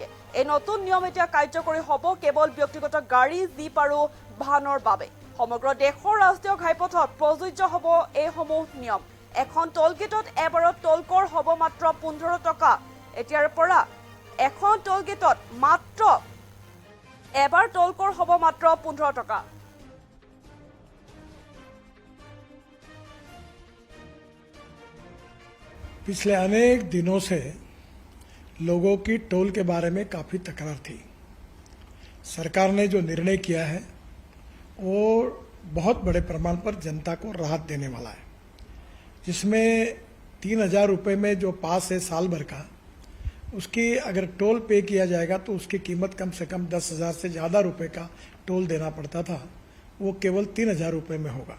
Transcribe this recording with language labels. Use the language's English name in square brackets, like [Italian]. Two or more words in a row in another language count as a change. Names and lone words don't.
[Assamese] এই নতুন নিয়ম এতিয়া কাৰ্যকৰী হ'ব কেৱল ব্যক্তিগত গাড়ী, জীপ আৰু ভানৰ বাবে। সমগ্ৰ দেশৰ ৰাষ্ট্ৰীয় ঘাইপথত প্ৰযোজ্য হ'ব এইসমূহ নিয়ম। এখন টোল গেটত এবাৰত টোল কৰ হ'ব মাত্ৰ 15 টকা। এতিয়াৰ পৰা এখন টোল গেটত মাত্ৰ এবাৰ টোল কৰ হ'ব মাত্ৰ 15 টকা। [Hindi] पिछले अनेक दिनों से लोगों की टोल के बारे में काफ़ी तकरार थी। सरकार ने जो निर्णय किया है वो बहुत बड़े प्रमाण पर जनता को राहत देने वाला है, जिसमें 3000 रुपये में जो पास है साल भर का, उसकी अगर टोल पे किया जाएगा तो उसकी कीमत कम से कम 10,000 से ज़्यादा रुपये का टोल देना पड़ता था, वो केवल 3000 रुपये में होगा।